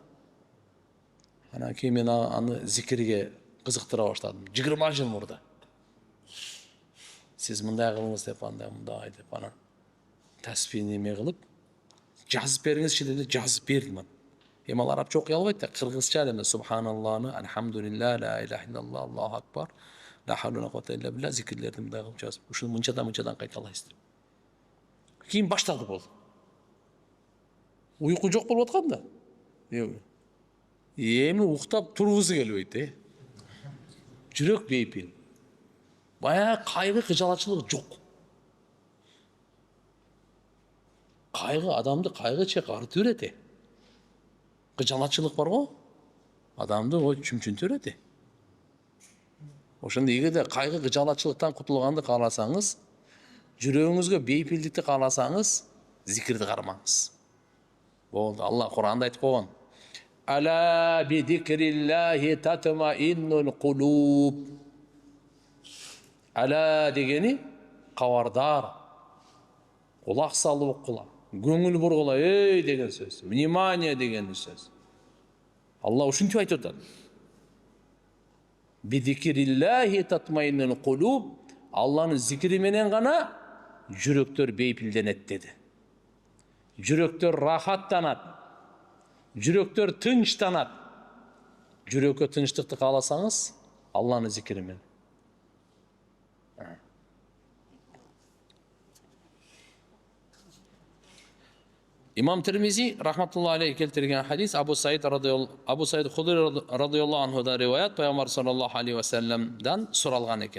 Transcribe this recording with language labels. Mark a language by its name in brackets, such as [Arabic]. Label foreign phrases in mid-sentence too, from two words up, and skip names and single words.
[Kyrgyz] Анан кийин мен аны зикирге кызыктыра баштадым. 20 жыл мурда. Сиз мындай кылыңыз деп, андай мындай деп, анан таспийни эме кылып, жазып бериңизчи деп жазып бердим. Эми ал арабча окуй албайт да, кыргызча эле субханаллахны, [Arabic] الحمد لله، لا إله إلا الله، الله أكبر، لا حول ولا قوة إلا بالله [Kyrgyz] зикирлерди мындай кылып жазып, ушуну мынчадан кайталайсыз деп. Кийин баштады бол. Уйку жок болуп аткан да. Эми уктап тургусу келбейт, Жүрөк бейпил. Бая кайгы, кыжалатчылык жок. Кайгы адамды кайгы чек артып берет. Кыжалатчылык бар го, адамды ой чүмчүнтүп берет. Ошондо эгерде кайгы, кыжалатчылыктан кутулганды кааласаңыз, жүрөгүңүзгө бейпилдикти кааласаңыз, зикирди кармаңыз. Болду. Алла Кур'анда айтып койгон. [Arabic] ألا بذكر الله تطمئن القلوب. [Kyrgyz] Ала дегени кабардар. Кулак салып окула. Көңүл бургула, эй деген сөз. Внимание деген сөз. Алла ушинтип айтып атат. [Arabic] بذكر الله تطمئن القلوب. [Kyrgyz] Алланын зикри менен гана жүрөктөр бейпилденет деди. Жүрөктөр рахаттанат. Жүрөктөр тынчтанат. Жүрөккө тынчтыкты кааласаңыз, Алланын зикри менен. Имам Тирмизи [Arabic] رحمة الله عليه [Kyrgyz] келтирген хадис Абу Саид Худри [Arabic] رضي الله عنه'da [Kyrgyz] риваят Пайгамбар [Arabic] صلى الله عليه وسلم'den [Kyrgyz] суралган экен.